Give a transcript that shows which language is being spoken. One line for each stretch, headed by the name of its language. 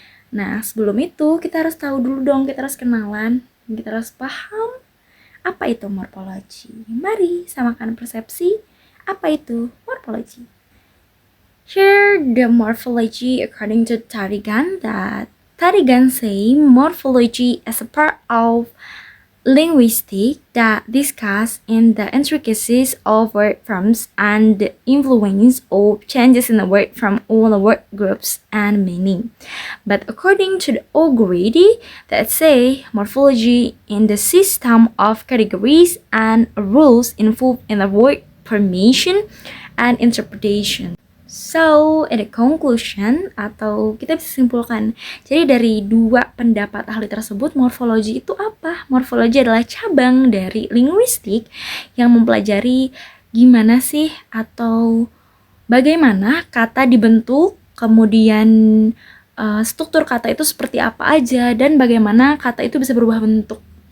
Indonesian: Nah, sebelum itu, kita harus tahu dulu dong, kita harus kenalan, kita harus paham apa itu morfologi. Mari samakan persepsi, apa itu morfologi.
English: Here, the morphology according to Tarigan say morphology is a part of linguistic that discuss in the intricacies of word forms and the influence of changes in the word from all the word groups and meaning. But according to the algorithm that say morphology in the system of categories and rules involved in the word formation and interpretation. So, in the conclusion,
Indonesian: atau kita bisa simpulkan, jadi dari dua pendapat ahli tersebut, morfologi itu apa? Morfologi adalah cabang dari linguistik yang mempelajari gimana sih atau bagaimana kata dibentuk, kemudian struktur kata itu seperti apa aja, dan bagaimana kata itu bisa berubah bentuk.